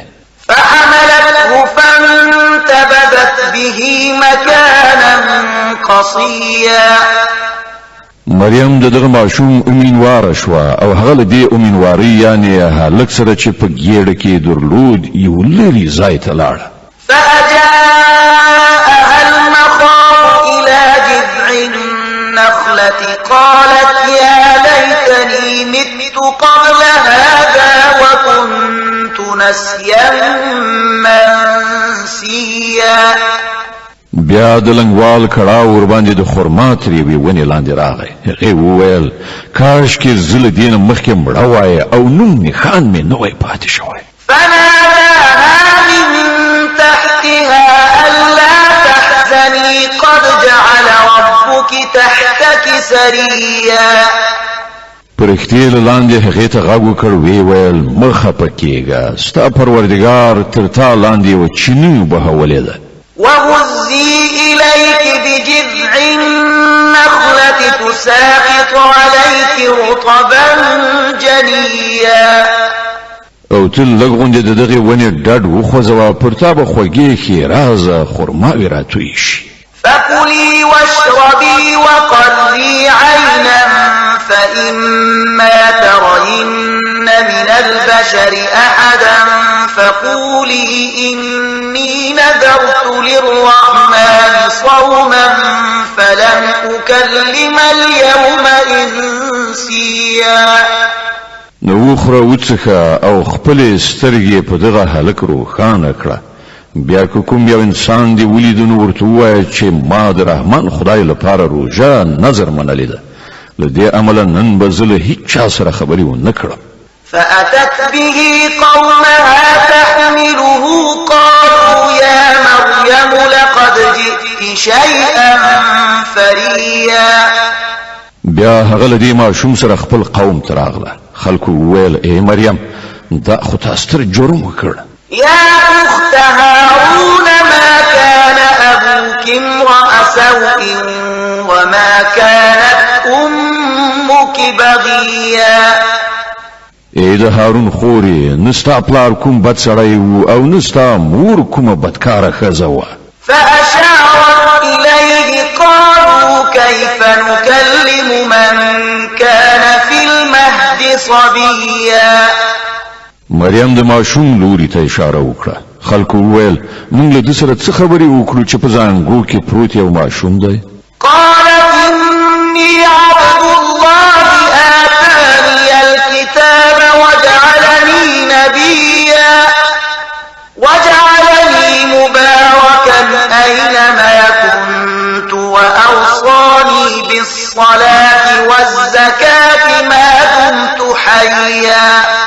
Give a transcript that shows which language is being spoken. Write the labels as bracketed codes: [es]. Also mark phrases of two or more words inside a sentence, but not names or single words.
[ar] فحملته فانتبذت به مكانا قصيا. [ps] مریم د دغه ماشوم امینواره شوه او هغه له دې امینوارۍ یعنې هلک سره چې په ګېډه کې درلود یو لرې ځای ته لاړه. [ar] فأجاءها المخاض إلى جذع النخلة قالت يا ليتني مت قبل هذا وكنت نسيا منسيا. [ps] بیا د لنګوال کړاو ورباندې د خرما تر یوې ونې لاندې راغی. هغې وویل کاش کې زه له دې نه مخکې مړه وای او نوم نښان مې نه وای پاتې شوی. [ar] فناداها من تحتها ألا تحزني قد جعل ربك تحتك سريا. [ps] پرښتې له لاندې هغې ته غږ وکړ ویې ویل مه خفه کېږه، ستا پروردګار تر تا لاندې یوه چینی وبهولې ده. [ar] وهزي إليك بجذع النخلة تساقط عليك رطبا جنيا. [ps] او ته لږ غوندې د دغې ونې ډډ وخوځوه، پر تا به خوږې ښېرازه خرماوې راتویې شي. [ar] فكلي واشربي وقري عينا فإما ترين من البشر أحدا فقولي إني نذرت للرحمن صوما فلن أكلم اليوم إنسيا. [ps] نو وخوره وڅښه او خپلې سترګې په دغه هلک روښانه کړه. بیا که کوم یو انسان دی ولیدو نو ورته ووایه چې ما د رحمان خدای لپاره روژه نظر منلې ده، له دې امله نن به زه له هیچ چا سره خبرې ونه کړم. [ar] فأتت به قومها تحمله قالوا يا مريم لقد جئت شيئا فريا. [ps] بیا هغه له دې ماشوم سره خپل قوم ته راغله. خلکو وویل ای مریم دا خو تا ستر جرم وکړ. [ar] يا أخت هارون ما كان أبوك امرأ سوء وما بغيا [ps] ای د هارون خوري نستا پلار کوم بد سړی وو او نستا مور کومه بدکاره ښځه وه [ar] فأشارت إليه قالوا كيف نكلم من كان في المهد صبيا [ps] مریم د ماشوم لوري ته اشاره وکړه خلکو وویل موږ له ده سره څه خبرې وکړو چې په زانګو کې پروت یو ماشوم دی [ar] قالت إني عبد الله آتاني الكتاب وجعلني نبيا وجعلني مباركا أينما كنت وأوصاني بالصلاة والزكاة ما دمت حيا